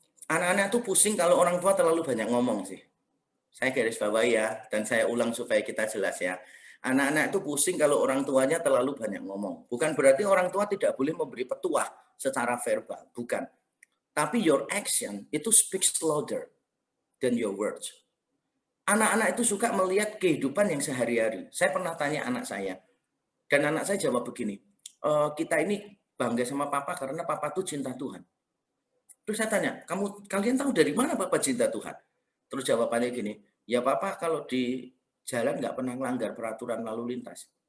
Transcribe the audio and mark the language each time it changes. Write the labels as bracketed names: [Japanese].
[Indonesian] Anak-anak tuh pusing kalau orang tua terlalu banyak ngomong sih. Saya garis bawahi ya, dan saya ulang supaya kita jelas ya. Anak-anak itu pusing kalau orang tuanya terlalu banyak ngomong. Bukan berarti orang tua tidak boleh memberi petuah secara verbal, bukan. Tapi [English] your action itu speaks louder than your words. [Indonesian] Anak-anak itu suka melihat kehidupan yang sehari-hari. Saya pernah tanya anak saya, dan anak saya jawab begini, kita ini bangga sama papa karena papa tuh cinta Tuhan. Terus saya tanya, kalian tahu dari mana papa cinta Tuhan? Terus jawabannya gini, ya papa kalau di jalan nggak pernah melanggar peraturan lalu lintas.